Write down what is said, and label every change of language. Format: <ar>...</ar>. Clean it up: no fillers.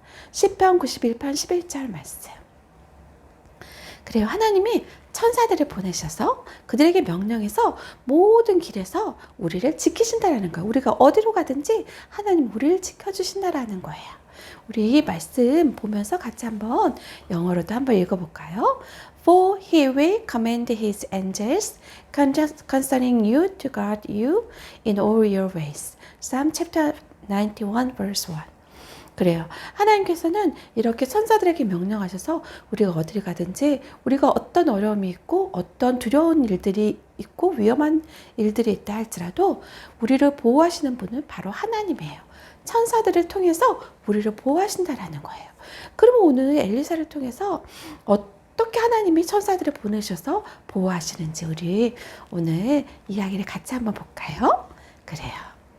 <ko>시편 91편 11절 말씀. 그래요. 하나님이 천사들을 보내셔서 그들에게 명령해서 모든 길에서 우리를 지키신다라는 거예요. 우리가 어디로 가든지 하나님 우리를 지켜주신다라는 거예요. 우리 이 말씀 보면서 같이 한번 영어로도 한번 읽어볼까요?</ko> <en>For he will command his angels concerning you to guard you in all your ways. Psalm chapter 91 verse 1. 그래요.</en> <ko>하나님께서는 이렇게 천사들에게 명령하셔서 우리가 어디를 가든지, 우리가 어떤 어려움이 있고 어떤 두려운 일들이 있고 위험한 일들이 있다 할지라도 우리를 보호하시는 분은 바로 하나님이에요. 천사들을 통해서 우리를 보호하신다라는 거예요. 그러면 오늘 엘리사를 통해서 어떻게 하나님이 천사들을 보내셔서 보호하시는지 우리 오늘 이야기를 같이 한번 볼까요? 그래요.</ko>